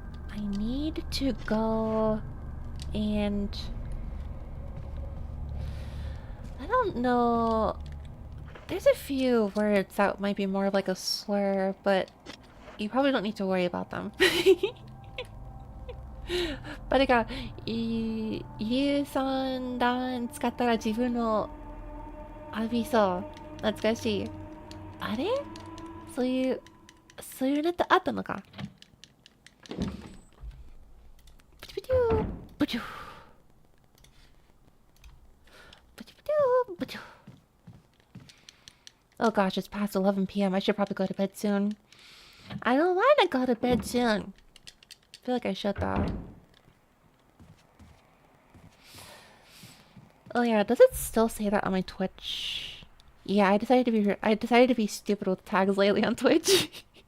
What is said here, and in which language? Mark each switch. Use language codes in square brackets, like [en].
[en] I need to go and I don't know. There's a few words that might be more of like a slur, but you probably don't need to worry about them. [ja] バレが有酸弾使ったら自分の浴びそう。懐かしい。あれそういうネタあったのか。ブチュブチューブチューブチュブチューブチュー。 [en] Oh gosh, it's past 11 p.m. I should probably go to bed soon. I don't want to go to bed soon. I feel like I should though. Oh yeah, does it still say that on my Twitch? Yeah, I decided to be stupid with tags lately on Twitch.